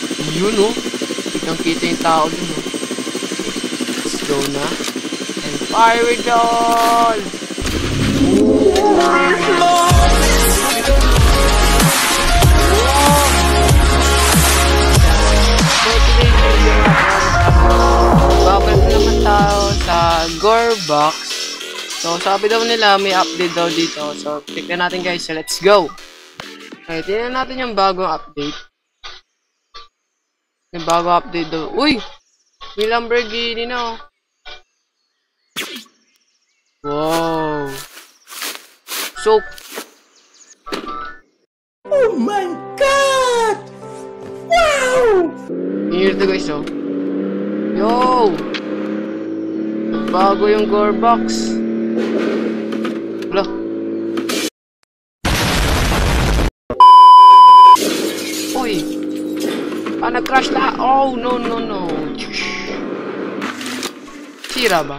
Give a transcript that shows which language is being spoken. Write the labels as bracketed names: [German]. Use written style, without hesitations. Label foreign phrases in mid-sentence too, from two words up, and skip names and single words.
[Filipino] Yun oh. Kitang-kita yung tao dun oh. [English] Let's go na. And fire with all! So today's video [Filipino] babalik naman tayo sa Gorebox. So sabi daw nila may update daw dito. So tignan natin guys. [English] So let's go. [Filipino] Okay, tignan natin yung bagong update. Yung bagong update daw. Uy! May Lamborghini na oh. [English] Wow! So oh my God! Wow! here to guys oh. Yo! [Filipino] Bago yung Gorebox. Wala. Uy! Nag-crash na. [English] Oh, no. [Filipino] Sira ba?